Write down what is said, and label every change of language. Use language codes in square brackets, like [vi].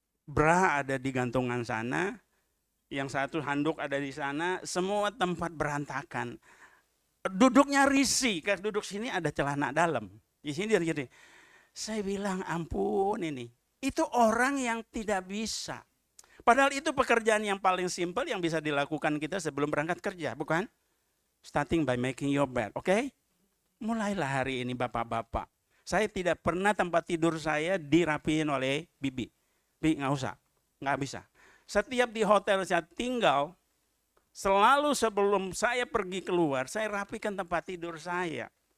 [id] Bra ada di gantungan sana, yang satu handuk ada di sana, semua tempat berantakan. Duduknya risih, kayak duduk sini ada celana dalam. Di sini dia gini. Saya bilang ampun ini. Itu orang yang tidak bisa. Padahal itu pekerjaan yang paling simpel yang bisa dilakukan kita sebelum berangkat kerja, bukan? [en] Starting by making your bed, oke? [id] Mulailah hari ini bapak-bapak. Saya tidak pernah tempat tidur saya dirapiin oleh bibi. Bi, nggak usah, nggak bisa. Setiap di hotel saya tinggal, selalu sebelum saya pergi keluar, saya rapikan tempat tidur saya.